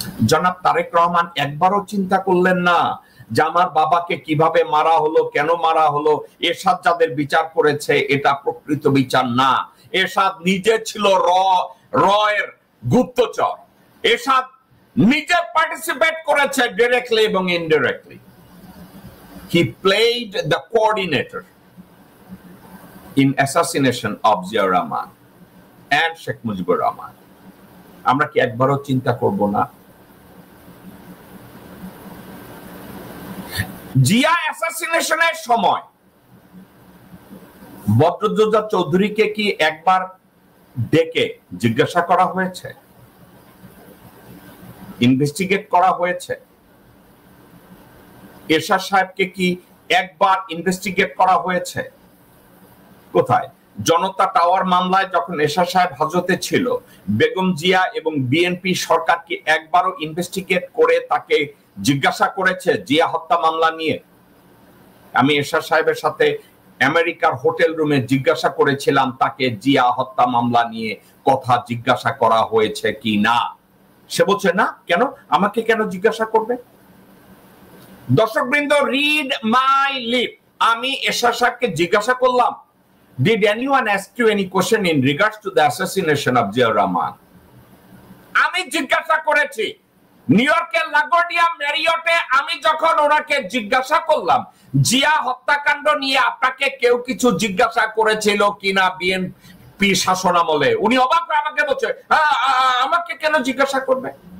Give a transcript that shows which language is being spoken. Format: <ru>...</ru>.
<bn>জনাব তারেক রহমান একবারও চিন্তা করলেন না যে আমার বাবাকে কিভাবে মারা হলো, কেন মারা হলো, এরশাদ যাদের বিচার করেছে এটা প্রকৃত বিচার না। এরশাদ নিজে ছিল রয়ের গুপ্তচর, এরশাদ নিজে পার্টিসিপেট করেছে ডাইরেক্টলি এবং indirectly.</bn> <en>He played the coordinator in assassination of Zia Rahman and Sheikh Mujibur Rahman.</en> <bn>আমরা কি একবারও চিন্তা করব না জিয়া অ্যাসাসিনেশনের সময় বদরুদ্দোজা চৌধুরীকে কি একবার ডেকে জিজ্ঞাসা করা হয়েছে, ইনভেস্টিগেট করা হয়েছে? এরশাদ সাহেবকে কি একবার ইনভেস্টিগেট করা হয়েছে? কোথায়? জনতা টাওয়ার মামলায় যখন এরশাদ সাহেব হাজতে ছিল, বেগম জিয়া এবং বিএনপি সরকার কি একবারও ইনভেস্টিগেট করে তাকে জিজ্ঞাসা করেছে জিয়া হত্যা মামলা নিয়ে? আমি এরশাদ সাহেবের সাথে আমেরিকার হোটেল রুমে জিজ্ঞাসা করেছিলাম তাকে জিয়া হত্যা মামলা নিয়ে কথা জিজ্ঞাসা করা হয়েছে কি না। সে বলছে না। কেন? আমাকে কেন জিজ্ঞাসা করবে? দর্শকবৃন্দ,</bn> <en>Read my lip.</en> <bn>আমি এরশাদ সাহেবকে জিজ্ঞাসা করলাম,</bn> <en>did anyone ask you any question in regards to the assassination of Ziaur Rahman?</en> <bn>আমি জিজ্ঞাসা করেছি নিউ ইয়র্কের লাগোডিয়া ম্যারিয়টে। আমি যখন ওনাকে জিজ্ঞাসা করলাম জিয়া হত্যাকাণ্ড নিয়ে আপনাকে কেউ কিছু জিজ্ঞাসা করেছিল কিনা বিএনপি শাসনামলে, উনি অবাক হয়ে আমাকে বলছে আমাকে কেন জিজ্ঞাসা করবে।</bn>